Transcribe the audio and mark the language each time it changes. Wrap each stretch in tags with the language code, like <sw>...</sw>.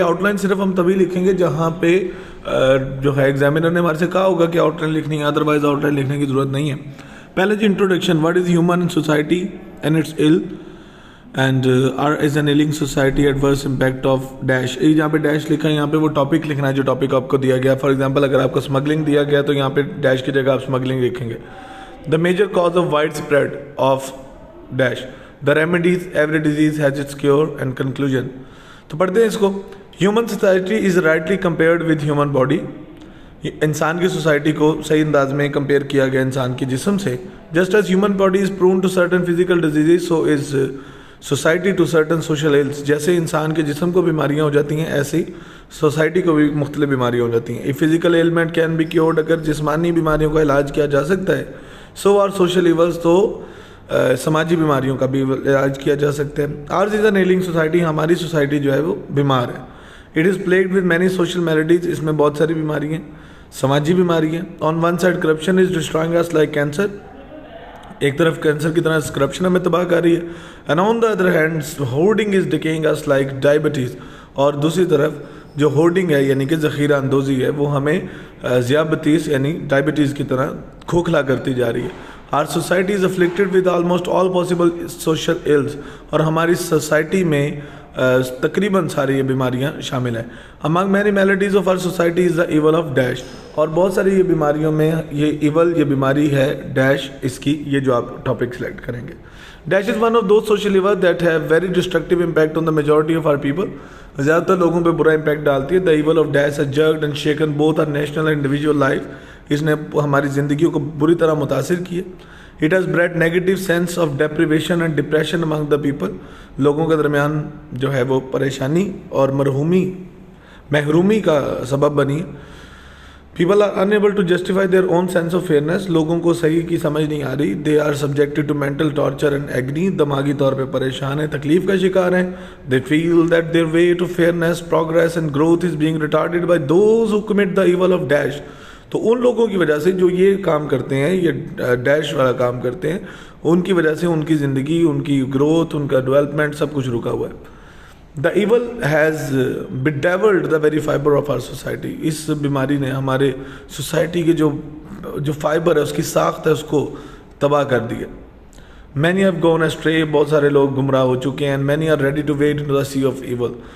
<ur>Out line صرف ہم تبھی لکھیں گے جہاں پہ جو ہے ایگزامینر نے ہمارے سے کہا ہوگا کہ آؤٹ لائن لکھنی ہے، ادروائز آؤٹ لائن لکھنے کی ضرورت نہیں ہے.</ur> <en>پہلے جی introduction, what is human society and it's ill and is an ailing society adverse impact of dash.</en> <ur>جہاں پہ ڈیش لکھا ہے یہاں پہ وہ ٹاپک لکھنا ہے جو ٹاپک آپ کو دیا گیا. فار ایگزامپل اگر آپ کو اسمگلنگ دیا گیا تو یہاں پہ ڈیش کی جگہ آپ اسمگلنگ لکھیں گے.</ur> <en>The major cause of widespread of dash. The remedies, every disease has its cure and conclusion.</en> <ur>تو پڑھتے ہیں اس کو.</ur> <en>Human society is rightly compared with human body.</en> <ur>انسان کی سوسائٹی کو صحیح انداز میں کمپیئر کیا گیا انسان کی جسم سے.</ur> <en>Just as human body is prone to certain physical diseases, so is society to certain social ills.</en> <ur>جیسے انسان کے جسم کو بیماریاں ہو جاتی ہیں ایسے ہی سوسائٹی کو بھی مختلف بیماریاں ہو جاتی ہیں.</ur> <en>If physical ailment can be cured,</en> <ur>اگر جسمانی بیماریوں کا علاج کیا جا سکتا ہے،</ur> <en>so are social evils,</en> <ur>تو سماجی بیماریوں کا بھی علاج کیا جا سکتا ہے.</ur> <en>ours is an ailing society,</en> <ur>ہماری سوسائٹی جو ہے وہ بیمار ہے.</ur> <en>it is plagued with many social maladies,</en> <ur>اس میں بہت ساری بیماری ہیں، سماجی بیماری ہیں.</ur> <en>on one side corruption is destroying us like cancer,</en> <ur>ایک طرف کینسر کی طرح کرپشن ہمیں تباہ کر رہی ہے.</ur> <en>and on the other hand hoarding is decaying us like diabetes,</en> <ur>اور دوسری طرف جو ہورڈنگ ہے یعنی کہ ذخیرہ اندوزی ہے وہ ہمیں ذیابطیس یعنی ڈائبٹیز کی طرح کھوکھلا کرتی جا رہی ہے.</ur> <en>Our society is afflicted with almost all possible social ills،</en> <ur>اور ہماری سوسائٹی میں تقریباً ساری یہ بیماریاں شامل ہیں.</ur> <en>Among many maladies of our society is the evil of dash،</en> <ur>اور بہت ساری یہ بیماریوں میں یہ ایول، یہ بیماری ہے ڈیش، اس کی یہ جو آپ ٹاپک سلیکٹ کریں گے.</ur> <en>Dash is one of those social evils that have very destructive impact on the majority of our people.</en> <ur>زیادہ تر لوگوں پہ برا امپیکٹ ڈالتی ہے.</ur> <en>The evil of dash has jerked and shaken both our national and individual life.</en> <ur>اس نے ہماری زندگیوں کو بری طرح متاثر کیا.</ur> <en>It has bred negative sense of deprivation and depression among the people.</en> <ur>لوگوں کے درمیان جو ہے وہ پریشانی اور محرومی کا سبب بنی.</ur> <en>People are unable to justify their own sense of fairness.</en> <ur>لوگوں کو صحیح کی سمجھ نہیں آ رہی.</ur> <en>They are subjected to mental torture and agony.</en> <ur>دماغی طور پہ پریشان ہیں، تکلیف کا شکار ہیں.</ur> <en>They feel that their way to fairness, progress and growth is being retarded by those who commit the evil of dash.</en> <ur>تو ان لوگوں کی وجہ سے جو یہ کام کرتے ہیں، یہ ڈیش والا کام کرتے ہیں، ان کی وجہ سے ان کی زندگی، ان کی گروتھ، ان کا ڈیولپمنٹ سب کچھ رکا ہوا ہے.</ur> <en>The evil has bedeviled the very fiber of our society.</en> <ur>اس بیماری نے ہمارے سوسائٹی کے جو فائبر ہے، اس کی ساخت ہے، اس کو تباہ کر دیا.</ur> <en>Many have gone astray.</en> <ur>بہت سارے لوگ گمراہ ہو چکے ہیں.</ur> <en>Many are ready to wade into the sea of evil.</en>